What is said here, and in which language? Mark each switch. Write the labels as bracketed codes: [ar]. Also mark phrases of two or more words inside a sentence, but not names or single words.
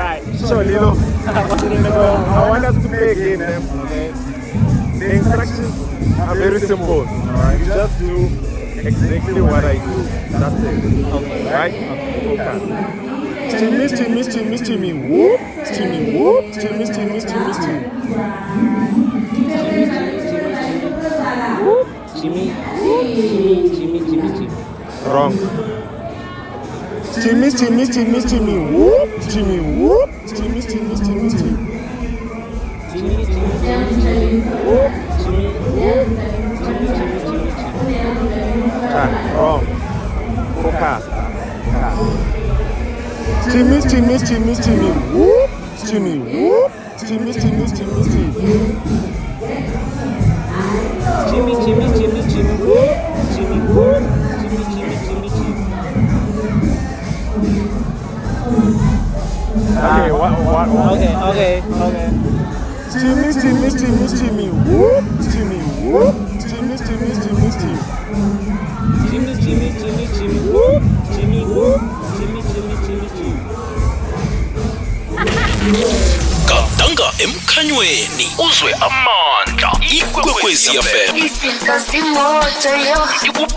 [en] Alright. So Lilo, I want us to play a game. Okay? The instructions are very simple. Alright, you just do exactly what I do. That's it. Okay. Right? Okay. Timmy, Timmy, Timmy, Timmy, whoop, Timmy, whoop, Timmy, Timmy, Timmy, Timmy. Jimmy. Wrong. Timmy, Timmy, Timmy, Timmy, whoop, Timmy, whoop, Timmy, Timmy, Timmy, Timmy. Wrong. Focus. Timmy, Timmy, Timmy, Timmy, whoop, Timmy, whoop, Timmy, Timmy, Timmy, Timmy. Okay, what? Okay. Timmy, Timmy, Timmy, Timmy, whoop, Timmy, whoop, Timmy, Timmy, Timmy, Timmy. [nr] Gadanga emkhanyweni uzwe amandla ikwekwezi FM izinto zimoto yo